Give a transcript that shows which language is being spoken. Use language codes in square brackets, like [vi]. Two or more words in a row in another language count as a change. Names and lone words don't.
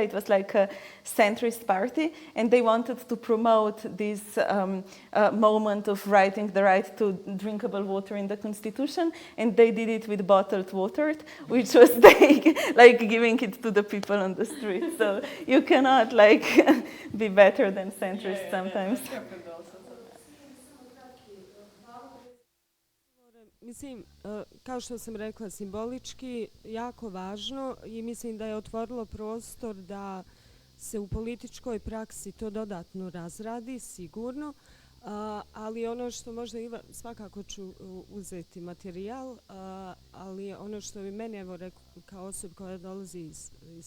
[en] It was like a centrist party, and they wanted to promote this moment of writing the right to drinkable water in the Constitution, and they did it with bottled water, which was like giving it to the people on the street. So you cannot like be better than centrist sometimes. [hr] Mislim, kao što sam rekla, simbolički jako važno i mislim da je otvorilo prostor da se u političkoj praksi to dodatno razradi, sigurno, ali ono što možda svakako ću uzeti materijal, ali ono što bi meni, evo kao osoba koja dolazi iz